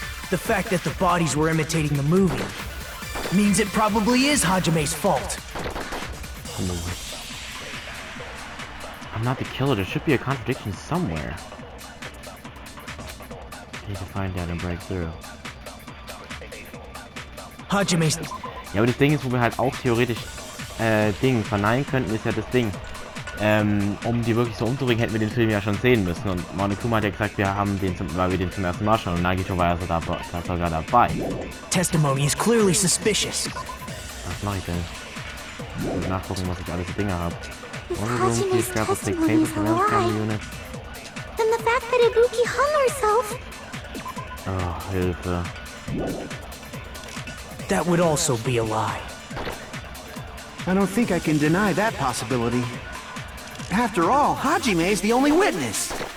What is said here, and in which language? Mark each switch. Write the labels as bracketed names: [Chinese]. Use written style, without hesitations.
[English] The fact that the bodies were imitating the movie means it probably is Hajime's fault. I'm not the killer. There should be a contradiction somewhere. Need to find out and break through. Hajime's... [German] Ja, aber das Ding ist, wo wir halt auch theoretisch Dinge verneinen könnten, ist ja das Ding. Um die wirklich so umzubringen, hätten wir den Film ja schon sehen müssen. Und Monokuma hat ja gesagt, weil wir den zum ersten Mal schauen. Und Nagito war ja sogar dabei. [English] Testimony is clearly suspicious. [German] Was mache ich denn? Ich muss nachgucken, was ich alles für Dinge habe. [English] Hajime's testimony is a lie. Then the fact that Ibuki hung herself. [German] Oh, Hilfe. [English] That would also be a lie. I don't think I can deny that possibility. After all, Hajime is the only witness.